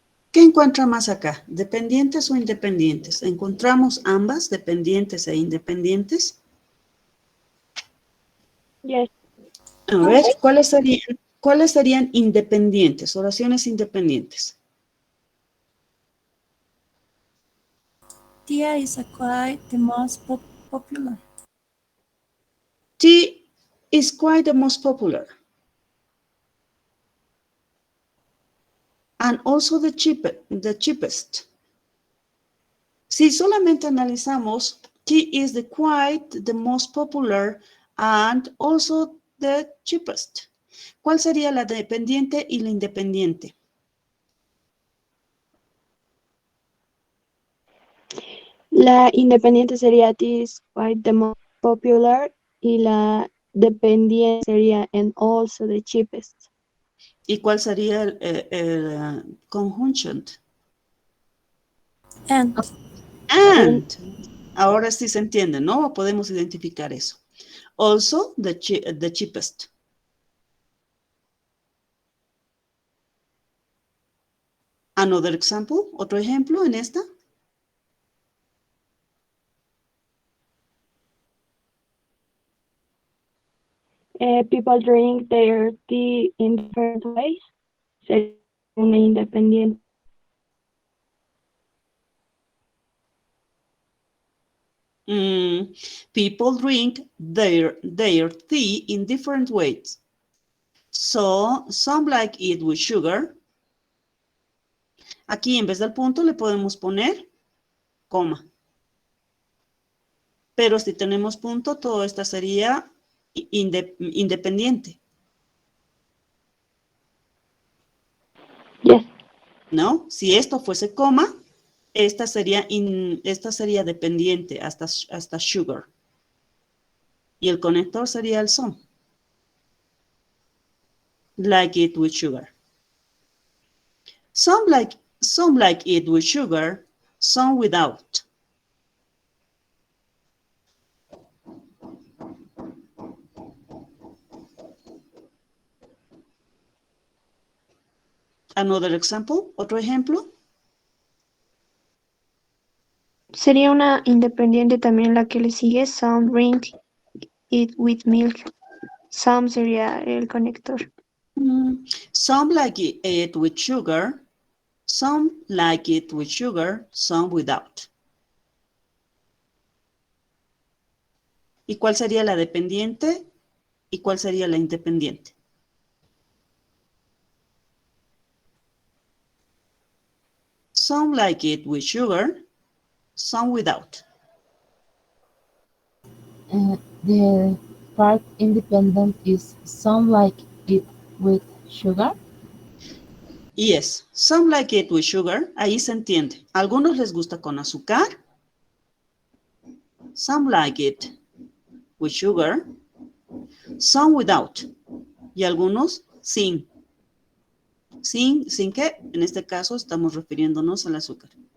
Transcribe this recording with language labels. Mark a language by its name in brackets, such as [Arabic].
[Spanish] ¿Qué encuentra más acá? ¿Dependientes o independientes? ¿Encontramos ambas, dependientes e independientes? [English] Yes. [Spanish] A ver, ¿cuáles serían independientes? Oraciones independientes. [English] Tia is quite the most popular. Tea is quite the most popular. And also the cheapest. [Spanish] Si solamente analizamos, [English] tea is quite the most popular and also the cheapest. [Spanish] ¿Cuál sería la dependiente y la independiente? La independiente sería [English] this quite the most popular [Spanish] y la dependiente sería [English] and also the cheapest. [Spanish] ¿Y cuál sería el conjunction? [English] And [Spanish] And. Ahora sí se entiende, ¿no? Podemos identificar eso. [English] Also, the cheapest. Another example, [Spanish] otro ejemplo en esta. [English] People drink their tea in different ways. [Spanish] Sería una independiente. [English] People drink their tea in different ways. So, some like it with sugar. [Spanish] Aquí en vez del punto le podemos poner coma. Pero si tenemos punto, todo esto sería independiente. [English] Yes. [Spanish] ¿No? Si esto fuese coma, esta sería dependiente hasta sugar. Y el conector sería el some. [English] Like it with sugar. Some like it with sugar, some without. Another example, [Spanish] otro ejemplo. Sería una independiente también la que le sigue. [English] Some drink it with milk. Some [Spanish] sería el conector. [English] Some like it with sugar, some like it with sugar, some without. [Spanish] ¿Y cuál sería la dependiente? ¿Y cuál sería la independiente? [English] Some like it with sugar, some without. The part independent is some like it with sugar. Yes, some like it with sugar. [Spanish] Ahí se entiende. A algunos les gusta con azúcar. [English] Some like it with sugar. Some without. [Spanish] Y algunos sin. ¿Sin qué? En este caso estamos refiriéndonos al azúcar.